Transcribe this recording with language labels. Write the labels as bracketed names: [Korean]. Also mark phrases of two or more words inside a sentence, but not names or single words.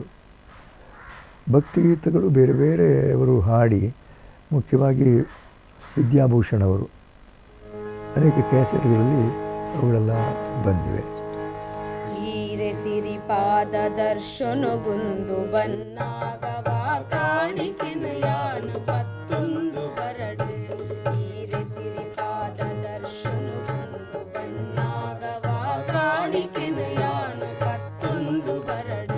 [Kannada] ಭಕ್ತಿಗೀತಗಳು ಬೇರೆ ಬೇರೆಯವರು ಹಾಡಿ, ಮುಖ್ಯವಾಗಿ ವಿದ್ಯಾಭೂಷಣ್ ಅವರು ಅನೇಕ ಕ್ಯಾಸೆಟ್ಗಳಲ್ಲಿ ಅವುಗಳೆಲ್ಲ ಬಂದಿವೆ. [Tulu] ಹೀರೆ ಸಿರಿಪಾದ ದರ್ಶನಗುಂದು ಬನ್ನಾಗವ ಕಾಣಿಕೆನು ಯಾನು ಪತ್ತೊಂದು ಬರಡು. ಹೀರೆ ಸಿರಿಪಾದ ದರ್ಶನಗುಂದು ಬನ್ನಾಗವ ಕಾಣಿಕೆನು ಯಾನು ಪತ್ತೊಂದು ಬರಡು.